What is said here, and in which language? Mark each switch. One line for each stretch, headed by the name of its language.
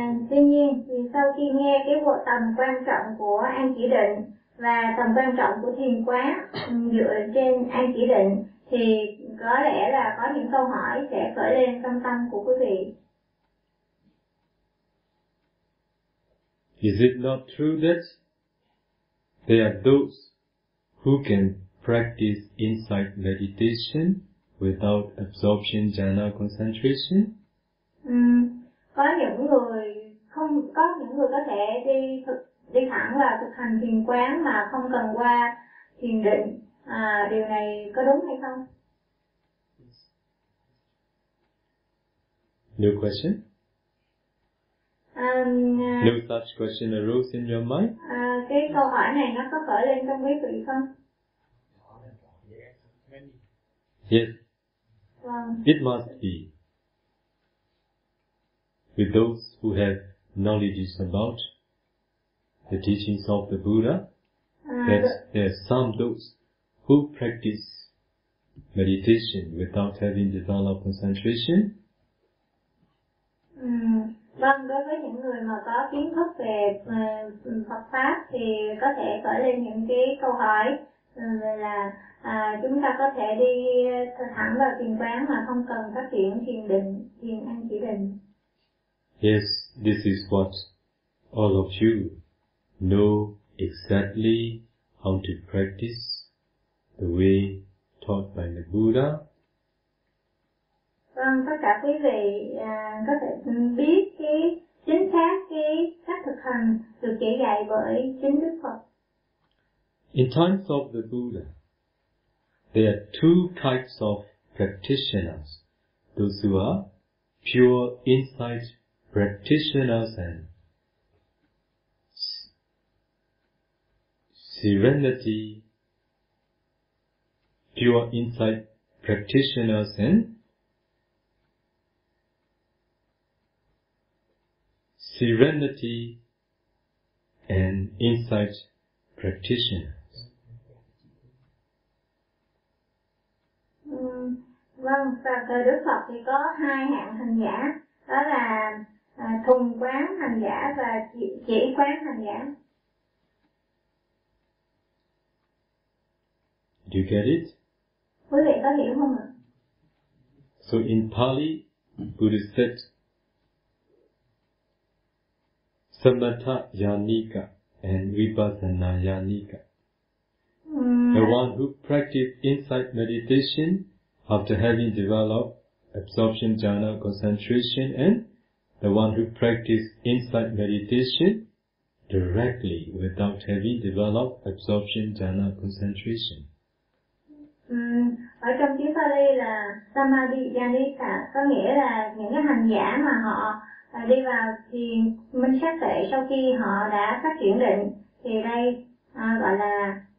Vietnamese: Tuy nhiên, thì sau khi nghe cái bộ tầm quan trọng của an chỉ định và tầm quan trọng của thiền quán dựa trên an chỉ định, thì có lẽ là có những câu hỏi sẽ khởi lên trong tâm của quý vị.
English: Is it not true that there are those who can practice insight meditation without absorption jhana concentration?
Vietnamese: Có những người không, có những người có thể đi đi thẳng và thực hành thiền quán mà không cần qua thiền định. Điều này có đúng hay không?
English: No question. No such question arose in your mind?
Vietnamese: Cái câu hỏi này nó có khởi lên trong quý vị không?
English: Yes. It must be with those who have knowledge about the teachings of the Buddha, that there are some those who practice meditation without having developed concentration.
Vietnamese: Vâng, đối với những người mà có kiến thức về Phật pháp thì có thể khởi lên những cái câu hỏi là chúng ta có thể đi thẳng vào thiền quán mà không cần phát triển thiền định, thiền an chỉ định.
English: Yes, this is what all of you know exactly how to practice the way taught by the Buddha.
Vietnamese: Vâng, tất cả quý vị có thể biết cái chính xác cái cách thực hành được chỉ dạy bởi chính Đức Phật.
English: In times of the Buddha, there are two types of practitioners, those who are pure insight practitioners and serenity, pure insight practitioners and serenity and insight practitioners.
Vietnamese: Vâng, và thời Đức Phật thì có hai hạng hành giả, đó là thuần quán hành giả và chỉ quán hành giả.
English: Do you get it?
Vietnamese: Quý vị có hiểu không ạ?
English: So in Pali, Buddha said, Samatha Yanika and Vipassana Yanika. The one who practiced insight meditation after having developed absorption jhana concentration, and the one who practiced insight meditation directly without having developed absorption jhana concentration.
Vietnamese: Ở trong tiếng Pali là Samadhi Yanika, có nghĩa là những cái hành giả mà họ đi vào thiền minh sát tuệ sau khi họ đã phát triển định, thì đây gọi là